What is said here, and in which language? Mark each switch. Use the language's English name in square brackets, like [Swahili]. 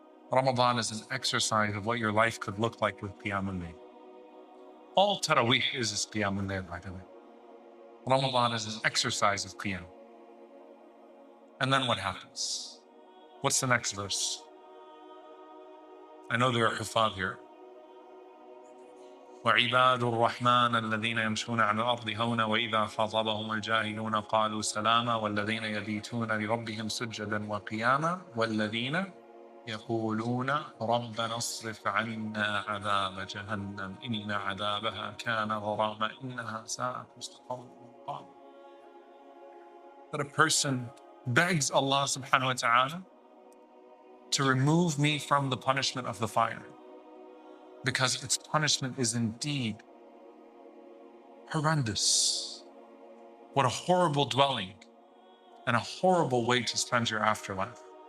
[English] Ramadan is an exercise of what your life could look like with Qiyam al-Layl. All Taraweeh is Qiyam al-Layl, by the way. Ramadan is an exercise of Qiyam. And then what happens? What's the next verse? I know there are Hufad here. [Arabic] وعباد الرحمن الذين يمشون على الأرض هونا وإذا خاطبهم الجاهلون قالوا سلاما والذين يبيتون لربهم سجدا وقياما والذين يقولون ربنا اصرف عنا عذاب جهنم إن عذابها كان غراما إنها ساءت مستقرا. [English] That a person begs Allah subhanahu wa ta'ala to remove me from the punishment of the fire, because its punishment is indeed horrendous. What a horrible dwelling and a horrible way to spend your afterlife.